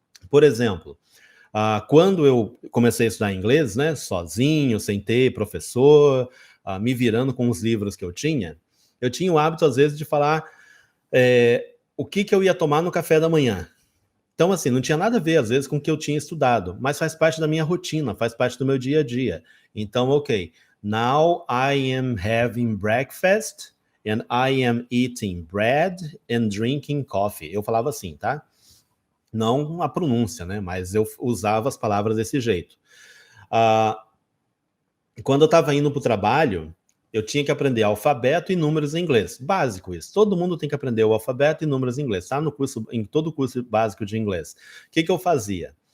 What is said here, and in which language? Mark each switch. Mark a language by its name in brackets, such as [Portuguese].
[Portuguese] Por exemplo, quando eu comecei a estudar inglês, né, sozinho, sem ter professor, me virando com os livros que eu tinha o hábito, às vezes, de falar o que eu ia tomar no café da manhã. Então, assim, não tinha nada a ver, às vezes, com o que eu tinha estudado, mas faz parte da minha rotina, faz parte do meu dia a dia. [English] Então, ok, now I am having breakfast and I am eating bread and drinking coffee. [Portuguese] Eu falava assim, tá? Não a pronúncia, né? Mas eu usava as palavras desse jeito. Quando eu estava indo para o trabalho, eu tinha que aprender alfabeto e números em inglês. Básico isso. Todo mundo tem que aprender o alfabeto e números em inglês. Tá no curso, em todo o curso básico de inglês. O que eu fazia?